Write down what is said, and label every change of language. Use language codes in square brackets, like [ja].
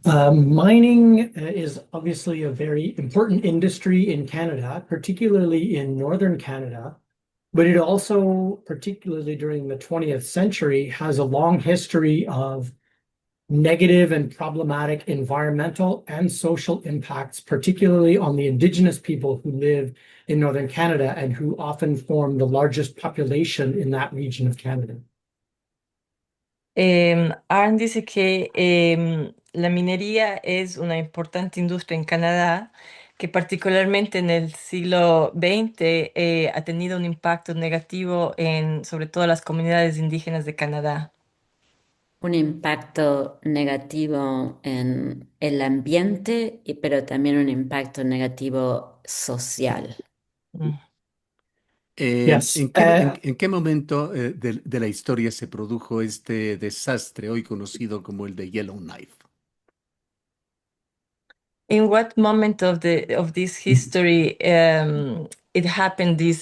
[en] Mining is obviously a very important industry in Canada, particularly in northern Canada, but it also, particularly during the 20th century, has a long history of negative and problematic environmental and social impacts, particularly on the Indigenous people who live in northern Canada and who often form the largest population in that region of Canada. [es] Arn dice que la minería es una importante industria en Canadá, que particularmente en el siglo XX ha tenido un impacto negativo en sobre todo las comunidades indígenas de Canadá. Un impacto negativo en el ambiente, pero también un impacto negativo social. Mm. [en] Yes. [es] En qué momento de la historia se produjo este desastre hoy conocido como el de Yellowknife? [en] In what moment of this history it happened?